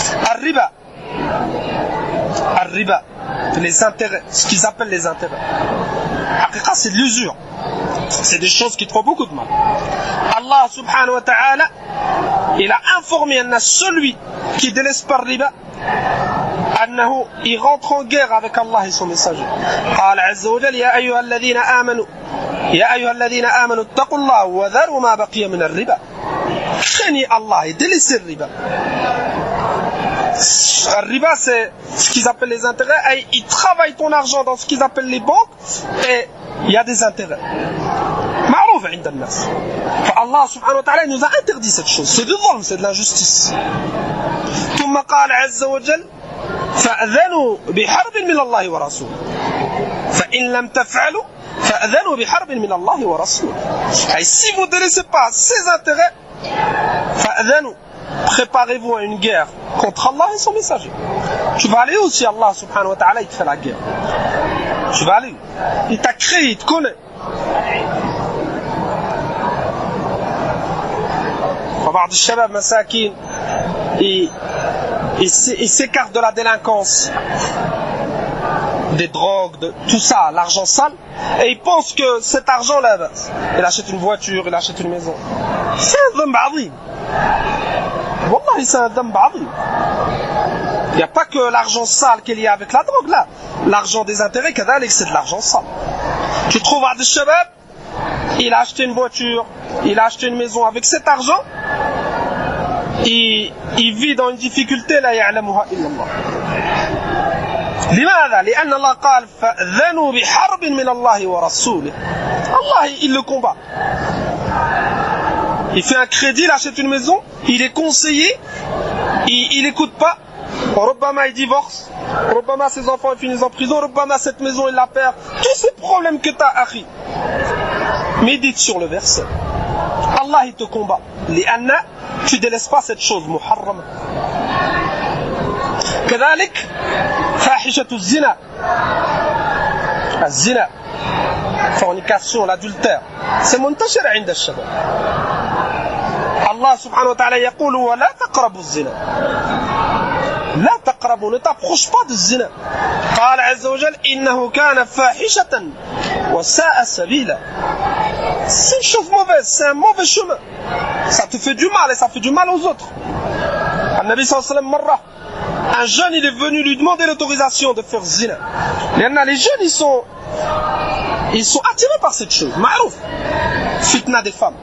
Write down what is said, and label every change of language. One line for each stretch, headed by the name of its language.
French: Al-riba, les intérêts, ce qu'ils appellent les intérêts. Haqiqa, c'est de l'usure. C'est des choses qui te font beaucoup de mal. Allah subhanahu wa ta'ala, il a informé celui qui délaisse par riba, أنه il rentre en guerre avec Allah et son messager.
Arabic: قال عز وجل يا أيها الذين آمنوا اتقوا الله وذروا ما بقي من الربا.
French: craignez Allah et délaissez le riba. Le riba, c'est ce qu'ils appellent les intérêts. Et ils travaillent ton argent dans ce qu'ils appellent les banques et il y a des intérêts.
Arabic: معروف عند الناس.
French: Allah subhanahu wa ta'ala nous a interdit cette chose. C'est du zulm, c'est de l'injustice.
Arabic: ثم قال عز وجل فأذنوا بحرب من الله ورسوله فإن لم تفعلوا فأذنوا بحرب من الله ورسوله.
French: Et si vous ne délaissez pas ces intérêts, فأذنوا, préparez-vous à une guerre contre Allah et son messager. Tu vas aller où si Allah subhanahu wa ta'ala il te fait la guerre? Tu vas aller où? Il t'a créé, il te connaît.
Arabic: بعض الشباب مساكين
French: ils s'écartent de la délinquance, des drogues, de tout ça, l'argent sale, et ils pensent que cet argent-là, il achète une voiture, il achète une maison. C'est un dhanb azim. Wallahi, c'est un dhanb azim. Il n'y a pas que l'argent sale qu'il y a avec la drogue là. L'argent des intérêts, c'est de l'argent sale. Tu trouves un shabab, il a acheté une voiture, il a acheté une maison avec cet argent. Il vit dans une difficulté
Arabic: لا يعلمها إلا الله. لماذا؟ لأن الله قال فأذنوا بحرب من الله ورسوله.
French: Allah il le combat. Il fait un crédit, il achète une maison, il est conseillé, il n'écoute pas. ربما il divorce, ربما ses enfants ils finissent en prison, ربما cette maison il la perd. Tous ces problèmes que tu as, akhi. Médite sur le verset. Allah il te combat. لأن tu délaisses pas cette chose muharrama.
Arabic: كذلك فاحشة الزنا.
French: الزنا, fornication, l'adultère, c'est
Arabic: منتشر عند الشباب.
French: Allah subhanahu wa ta'ala
Arabic: يقول ولا تقربوا الزنا. لا تقربوا,
French: ne t'approche pas du zina.
Arabic: قال عز وجل إنه كان فاحشة وساء سبيلا.
French: C'est une chose mauvaise, c'est un mauvais chemin. Ça te fait du mal et ça fait du mal aux autres. An-Nabi sallallahu alayhi wa sallam, un jeune il est venu lui demander l'autorisation de faire zina. Les jeunes ils sont attirés par cette chose. Ma'rouf. Fitna des femmes.